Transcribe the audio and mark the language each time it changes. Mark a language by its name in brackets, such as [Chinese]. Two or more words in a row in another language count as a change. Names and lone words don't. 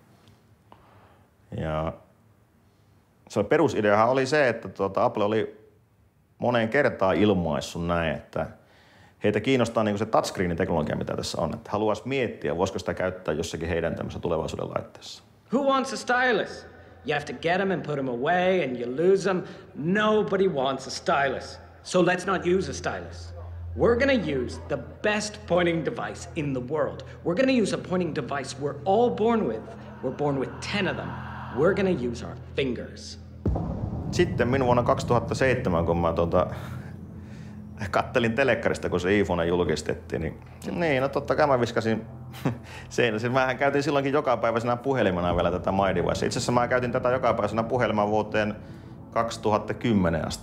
[Finnish] Ja se perusideahan oli se, että Apple oli moneen kertaan ilmaissut näin, että heitä kiinnostaa niin kuin se touchscreen-teknologia, mitä tässä on. Että haluaisi miettiä, voisiko sitä käyttää jossakin heidän tämmöisessä tulevaisuuden laitteessa. [English] Who wants a stylus? You have to get them and put them away and you lose them. Nobody wants a stylus. So let's not use a stylus. We're gonna use the best pointing device in the world. We're gonna use a pointing device we're all born with. We're born with 10 of them. We're gonna use our fingers. [Finnish] Sitten vuonna 2007, kun mä kattelin telekkarista, kun se iPhone julkistettiin, niin totta kai mä viskasin seinässä. Mähän käytin silloinkin jokapäiväisenä puhelimena vielä tätä My Device. Itse asiassa mä käytin tätä jokapäiväisenä puhelimena vuoteen 2010 asti.